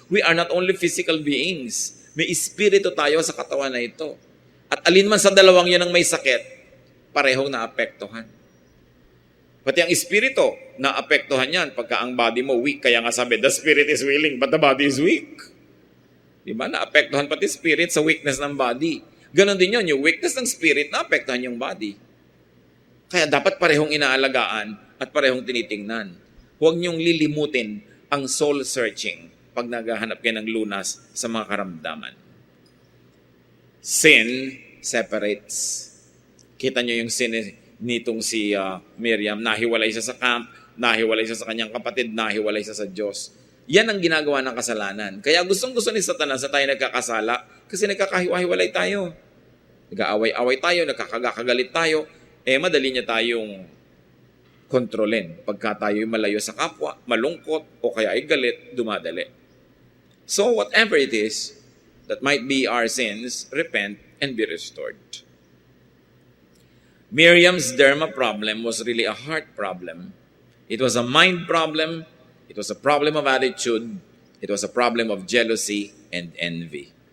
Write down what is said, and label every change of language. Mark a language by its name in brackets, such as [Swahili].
[English] We are not only physical beings. [Filipino] May espiritu tayo sa katawan na ito. At alin man sa dalawang yan ang may sakit, parehong naapektuhan. Pati ang espiritu, naapektuhan yan pagka ang body mo weak. Kaya nga sabi, [English] the spirit is willing, but the body is weak. [Filipino] Diba? Naapektuhan pati spirit sa weakness ng body. Ganon din yun, yung weakness ng spirit, naapektuhan yung body. Kaya dapat parehong inaalagaan at parehong tinitingnan. Huwag niyong lilimutin ang soul searching pag naghahanap kayo ng lunas sa mga karamdaman. [English] Sin separates. [Filipino] Kita niyo yung sin nitong si Miriam. Nahiwalay siya sa camp, nahiwalay siya sa kanyang kapatid, nahiwalay siya sa Diyos. Yan ang ginagawa ng kasalanan. Kaya gustong-gusto ni Satanas na tayo nagkakasala kasi nagkakahiwalay tayo. Nag-aaway-away tayo, nagkakagalit tayo. Madali niya tayong kontrolin. Pagka tayo malayo sa kapwa, malungkot, o kaya ay galit, dumadali. [English] So whatever it is that might be our sins, repent and be restored. Miriam's derma problem was really a heart problem. It was a mind problem. It was a problem of attitude. It was a problem of jealousy and envy.